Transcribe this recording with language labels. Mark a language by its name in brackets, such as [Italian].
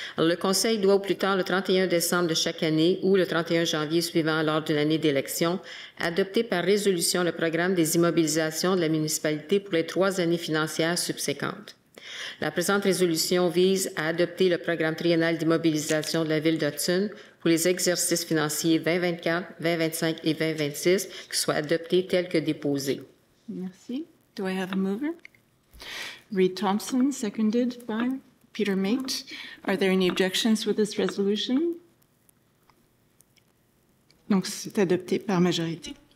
[French] Alors, le Conseil doit au plus tard le 31 décembre de chaque année ou le 31 janvier suivant lors d'une année d'élection adopter par résolution le programme des immobilisations de la municipalité pour les 3 années financières subséquentes. La présente résolution vise à adopter le programme triennal d'immobilisation de la Ville de Hudson pour les exercices financiers 2024, 2025 et 2026 qui soient adoptés tels que déposés. [English] Merci. Do I have a mover? Reed Thompson, seconded by Peter Mate. Are there any objections with this resolution? [French] Donc, c'est adopté par majorité.